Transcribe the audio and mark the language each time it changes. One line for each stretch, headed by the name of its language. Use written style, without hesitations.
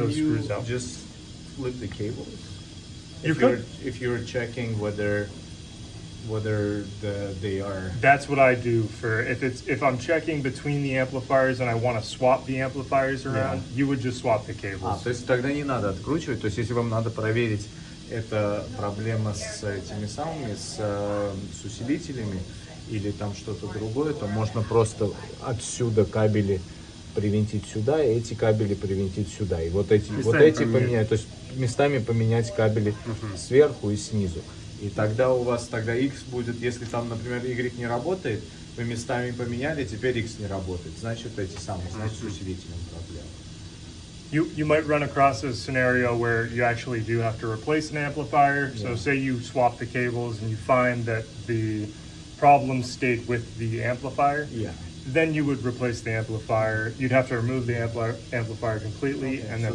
English: those you screws out. just flip the cables? You could. If you're checking whether they are. That's what I do for if I'm checking between the amplifiers and I want to swap the amplifiers around, you would just swap the cables.
Russian: То есть тогда не надо откручивать, то есть если вам надо проверить, это проблема с этими самыми, с усилителями или там что-то другое, то можно просто отсюда кабели привинтить сюда, и эти кабели привинтить сюда. И вот эти поменять, то есть местами поменять кабели сверху и снизу. И тогда у вас X будет, если там, например, Y не работает, вы местами поменяли, теперь X не работает. Значит, значит, с усилителем проблема.
English: You might run across a scenario where you actually do have to replace an amplifier. So say you swap the cables and you find that the problem stayed with the amplifier. Yeah. Then you would replace the amplifier. You'd have to remove the amplifier completely and then